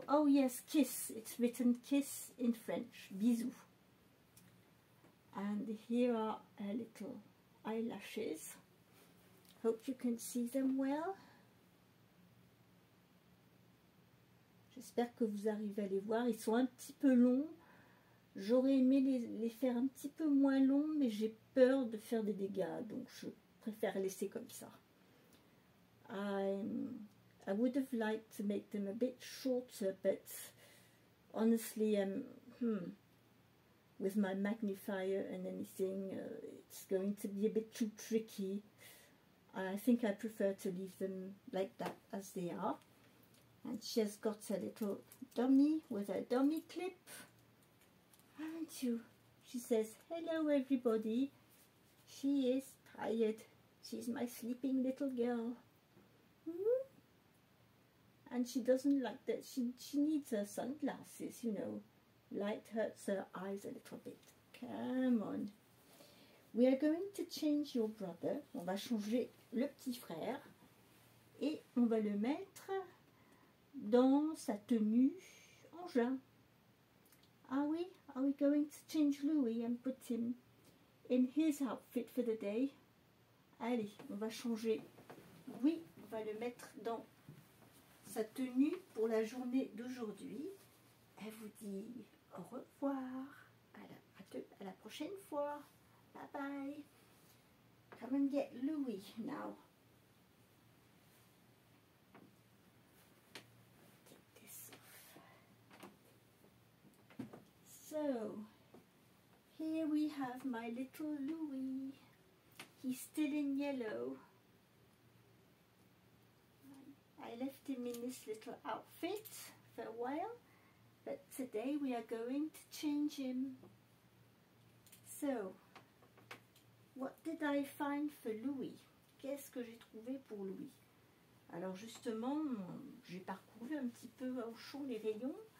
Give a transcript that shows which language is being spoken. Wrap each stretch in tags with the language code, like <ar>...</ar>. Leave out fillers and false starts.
<en>Oh yes, kiss. It's written kiss in French. Bisous. And here are her little eyelashes. Hope you can see them well.</en> <fr>J'espère que vous arrivez à les voir. Ils sont un petit peu longs. J'aurais aimé les faire un petit peu moins longs, mais j'ai peur de faire des dégâts, donc je préfère laisser comme ça.</fr> <en>I would have liked to make them a bit shorter, but honestly, with my magnifier and anything, it's going to be a bit too tricky. I think I prefer to leave them like that as they are. And she has got a little dummy with a dummy clip. Haven't you? She says, hello everybody. She is tired. She's my sleeping little girl. And she doesn't like that. She needs her sunglasses, you know. Light hurts her eyes a little bit. Come on. We are going to change your brother.</en> <fr>On va changer le petit frère. Et on va le mettre dans sa tenue engin.</fr> <en>Are we going to change Louis and put him in his outfit for the day?</en> <fr>Allez, on va changer Louis. On va le mettre dans sa tenue pour la journée d'aujourd'hui. Elle vous dit au revoir. À la prochaine fois. Bye bye.</fr> <en>Come and get Louis now. Take this off. So, here we have my little Louis. He's still in yellow. I left him in this little outfit for a while, but today we are going to change him. So, what did I find for Louis?</en> <fr>Qu'est-ce que j'ai trouvé pour Louis? Alors justement, j'ai parcouru un petit peu au chaud les rayons.</fr>